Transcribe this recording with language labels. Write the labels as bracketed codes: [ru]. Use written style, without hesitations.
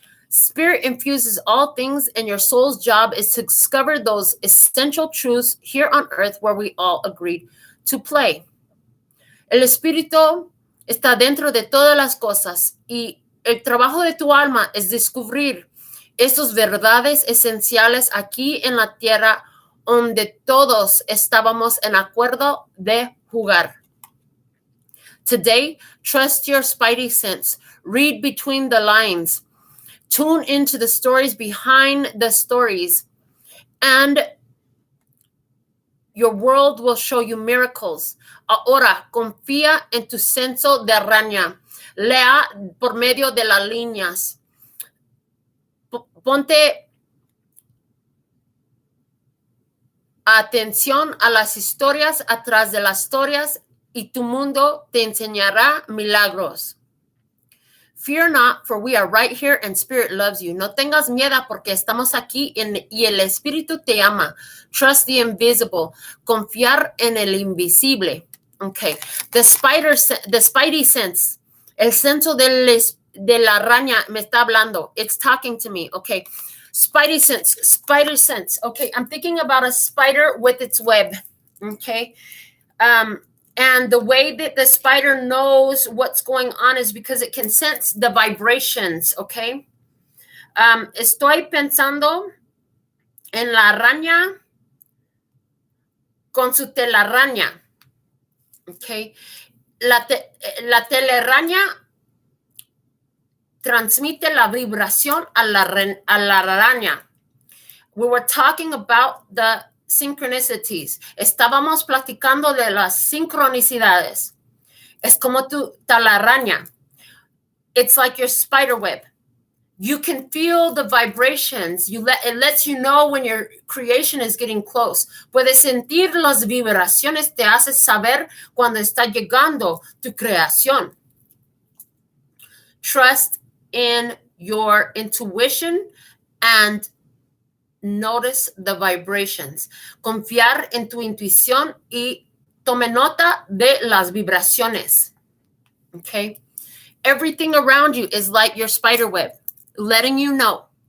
[en] Spirit infuses all things, and your soul's job is to discover those essential truths here on earth where we all agreed to play. [es] El espíritu está dentro de todas las cosas, y el trabajo de tu alma es descubrir esas verdades esenciales aquí en la tierra donde todos estábamos en acuerdo de jugar. [en] Today, trust your spidey sense. Read between the lines. Tune into the stories behind the stories. And Your world will show you miracles. [es] Ahora, confía en tu senso de araña. Lea por medio de las líneas. Ponte atención a las historias atrás de las historias y tu mundo te enseñará milagros. [en] Fear not, for we are right here and Spirit loves you. [es] No tengas miedo porque estamos aquí y el Espíritu te ama. [en] Trust the invisible. [es] Confiar en el invisible. [en] Okay. The spidey sense. [es] El senso de la araña me está hablando. [en] It's talking to me. Okay. Spidey sense. Spider sense. Okay. I'm thinking about a spider with its web. Okay. And the way that the spider knows what's going on is because it can sense the vibrations, okay? [es] Estoy pensando en la araña con su telaraña, okay? La telaraña transmite la vibración a la araña. [en] We were talking about the synchronicities. [es] Estábamos platicando de las sincronicidades. Es como tu telaraña. [en] It's like your spider web. You can feel the vibrations. It lets you know when your creation is getting close. [es] Puedes sentir las vibraciones. Te hace saber cuando está llegando tu creación. [en] Trust in your intuition and notice the vibrations. [es] Confiar en tu intuición y tome nota de las vibraciones. [en] Okay? Everything around you is like your spider web, letting you know.